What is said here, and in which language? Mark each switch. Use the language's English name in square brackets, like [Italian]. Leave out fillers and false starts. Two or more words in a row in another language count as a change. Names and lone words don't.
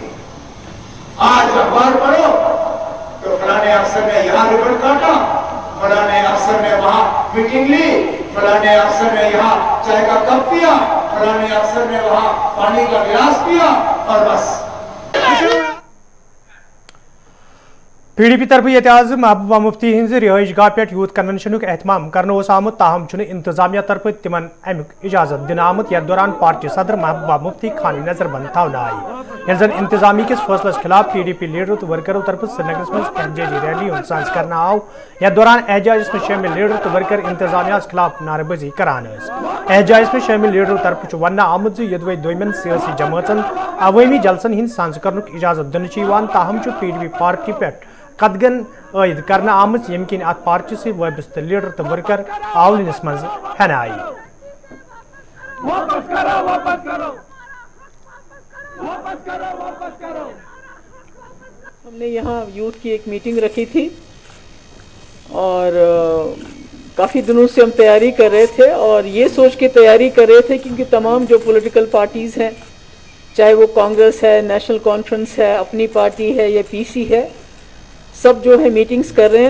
[Hindi] आज अखबार पढ़ो तो फलाने अफसर ने यहाँ रिबन काटा, फलाने अफसर ने वहां मीटिंग ली, फलाने अफसर ने यहाँ चाय का कप पिया, फलाने अफसर ने वहां पानी का गिलास पिया और बस। [Kashmiri] PDP तरफ एतजाज महबूबा मुफ्ती हिंज रिहाइश गाह पे [English] youth convention [Kashmiri] एहतमाम करने आमुत, ताहम इंतजामिया तरफ तिमन अमुक इजाजत दिन आमुत। यथ दौरान पार्टी सदर महबूबा मुफ्ती खानी नजरबंद थवना आई। यह जन इंतजामी किस फैसलस खिलाफ PDP लीडरों तो वर्करों तरफ श्रीनगर में एहतजाजी रैली साज करना आव। यथ दौरान एहतजाज में शामिल लीडर तो वर्कर इंतजामिया खिलाफ नारेबाजी करान। एहतजाज में शामिल लीडरों तरफ वन आमुत यदवे दोमन सियासी जमातन अवामी जलसन हिंद साज करने इजाजत दिन, ताहम PDP पार्टी पे कदगन आयद करना आमत यम किन अत पार्टी से वाबस्त लीडर तो वर्कर आवलिनस मज हेन आई। [Hindi] हमने यहाँ यूथ की एक मीटिंग रखी थी और काफ़ी दिनों से हम तैयारी कर रहे थे और ये सोच के तैयारी कर रहे थे क्योंकि तमाम जो [English] political parties [Hindi] हैं, चाहे वो कांग्रेस है, नेशनल कॉन्फ्रेंस है, अपनी पार्टी है या PC है, सब जो है मीटिंग्स कर रहे हैं।